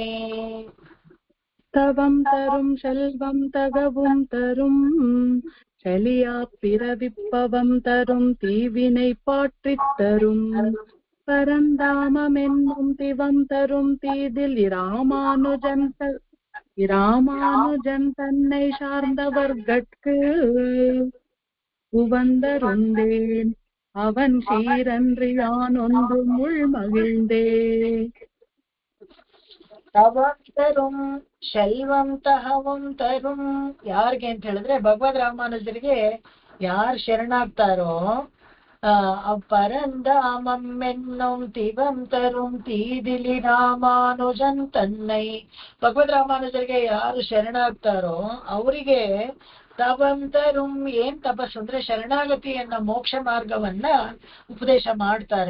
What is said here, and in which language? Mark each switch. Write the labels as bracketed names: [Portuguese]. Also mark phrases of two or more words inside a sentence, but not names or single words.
[Tamil] தவம் தரும் செல்வம் தகவும் தரும் செலியா பிறவிப்பவம் தரும் தீவினை பாற்றித் தரும், பரந்தாமம் என்னும் திவம் தரும் தீதில் இராமானுஜன் தன்னை சார்ந்தவர்கட்கு, உவந்தருந்தேன் அவன் சீரன்று யான் ஒன்றும் உள்மகிழ்ந்தே. தவம் தரும் செல்வம் தகவும் தரும் [Kannada] ಯಾರಿಗೆ ಅಂತ ಹೇಳಿದ್ರೆ ಭಗವದ್ ರಾಮಾನುಜರಿಗೆ ಯಾರು ಶರಣಾಗ್ತಾರೋ, [Tamil] பரந்தாமம் என்னும் திவம் தரும் தீதில் இராமானுஜன் தன்னை, [Kannada] ಭಗವದ್ ರಾಮಾನುಜರಿಗೆ ಯಾರು ಶರಣಾಗ್ತಾರೋ ಅವರಿಗೆ [Tamil] தவம் தரும் [Kannada] ಏನ್ ತಪಸ್ಸು ಅಂದ್ರೆ ಶರಣಾಗತಿಯನ್ನ ಮೋಕ್ಷ ಮಾರ್ಗವನ್ನ ಉಪದೇಶ ಮಾಡ್ತಾರೆ.